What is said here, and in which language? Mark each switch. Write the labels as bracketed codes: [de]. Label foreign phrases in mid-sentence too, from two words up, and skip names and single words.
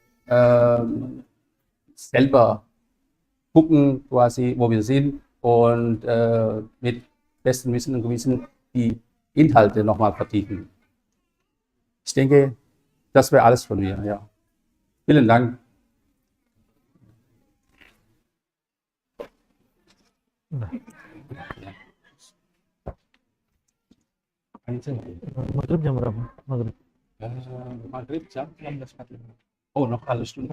[de] selber gucken, quasi, wo wir sind und mit bestem Wissen und Gewissen die Inhalte nochmal vertiefen. Ich denke, das wäre alles von mir. Ja. Vielen Dank. [id] Maghrib jam berapa? Maghrib. Maghrib jam 16.45. [de] Oh, noch eine Stunde.